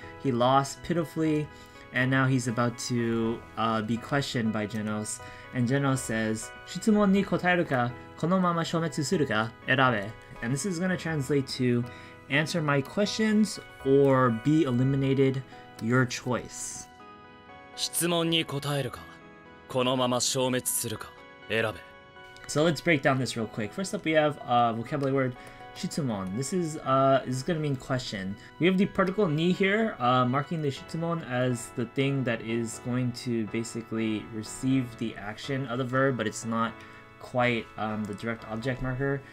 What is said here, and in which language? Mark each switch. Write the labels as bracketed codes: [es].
[en] He lost pitifully, and now he's about to be questioned by Genos. And Genos says, [ja] Shitsumon ni kotaeru ka kono mama shoumetsu suru ka erabe. [en] And this is going to translate to answer my questions or be eliminated, your choice. [ja] 質問に答えるかこのまま消滅するか選べ。 [en] So let's break down this real quick. First up, we have vocabulary word Shitsumon. This is going to mean question. We have the particle ni here, marking the Shitsumon as the thing that is going to basically receive the action of the verb, but it's not quite the direct object marker.